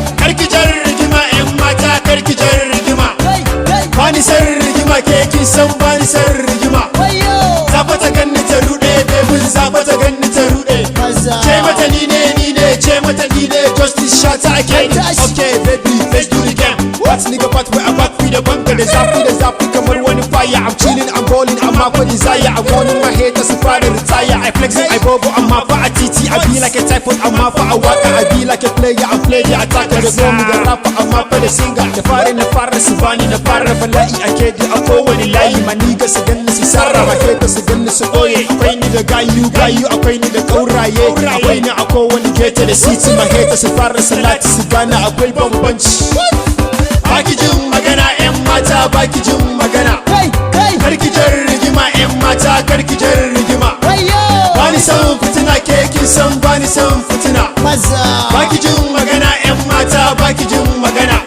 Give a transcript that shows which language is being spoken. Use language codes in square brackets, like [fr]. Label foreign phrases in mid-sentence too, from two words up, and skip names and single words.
[ha] Kar ki jar rigima, 'yan mata, kar ki jar rigima. Kai, kai. Ba ni san rigima, ke kin san ba ni san rigima. Wayyo. Za fa ta ganni ta ruɗe, bebin za fa ta ganni ta ruɗe. Maza. Ce mata ni ne, ni ne, ce mata ni ne, Justice Shata again. Tashi. [en] Okay, baby, let's do the game. What nigga, what we about, we the bunker, [ha] da zafi, da zafi kamar wani fire. [en] I'm chilling, I'm balling, I'm out for desire. I'm calling my haters to fara retire. I flex, I bobo, [ha] amma fa a titi. [en] I be like a typhoon, [ha] amma fa a waka. [en] I be like a player, I'm player, attacker. [ha] Da zo mu da rapper, amma fa da singer. Da fara na fara su bani, na fara bala'i a kedi a kowane layi. [en] My nigga [ha] su ganni su sarra, my haters su ganni su ɓoye. Akwai ni da gayu, gayu, akwai ni da kauraye. Akwai ni a kowane gate da city, my haters su fara salati su gane akwai bambanci. Ba ki jin magana, 'yan mata, ba ki jin magana. Kai, kai. Kar ki jar rigima, 'yan mata, kar ki jar rigima. Wayyo. Ba ni san fitina, ke kin san ba ni san fitina. Maza. Ba ki jin magana, 'yan mata, ba ki jin magana.